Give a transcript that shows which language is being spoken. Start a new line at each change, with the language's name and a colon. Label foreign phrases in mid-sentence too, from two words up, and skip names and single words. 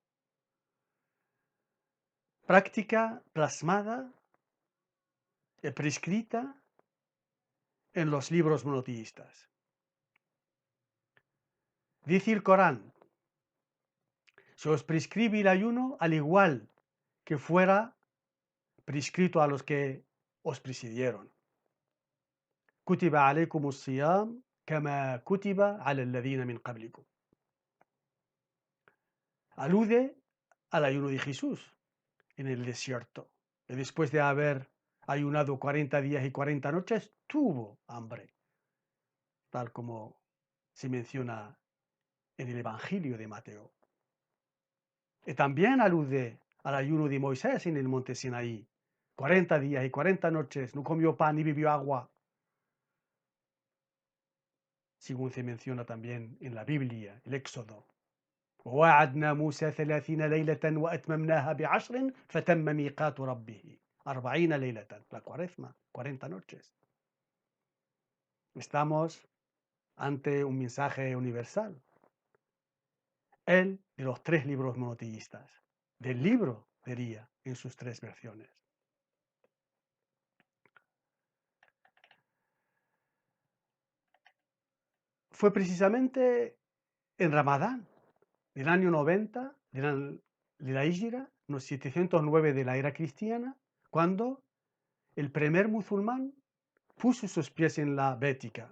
Spanish: Práctica plasmada y prescrita en los libros monoteístas. Dice el Corán: se os prescribe el ayuno al igual que fuera prescrito a los que os precedieron.
Arabic: كتب عليكم الصيام كما كتب على الذين من قبلكم.
Spanish: Alude al ayuno de Jesús en el desierto, que después de haber ayunado 40 días y 40 noches, tuvo hambre, tal como se menciona en el Evangelio de Mateo. Y también alude al ayuno de Moisés en el monte Sinaí. 40 días y 40 noches no comió pan ni bebió agua, según se menciona también en la Biblia, el Éxodo.
Arabic: ووعدنا موسى 30 ليلة وأتممناها ب10 فتم ميقات ربه 40 ليلة,
Spanish: la cuaresma, 40 noches. Estamos ante un mensaje universal, el de los 3 libros monoteístas, del libro, diría, en sus 3 versiones. Fue precisamente en Ramadán del año 90 de la Híjra, los 709 de la era cristiana, cuando el primer musulmán puso sus pies en la Bética.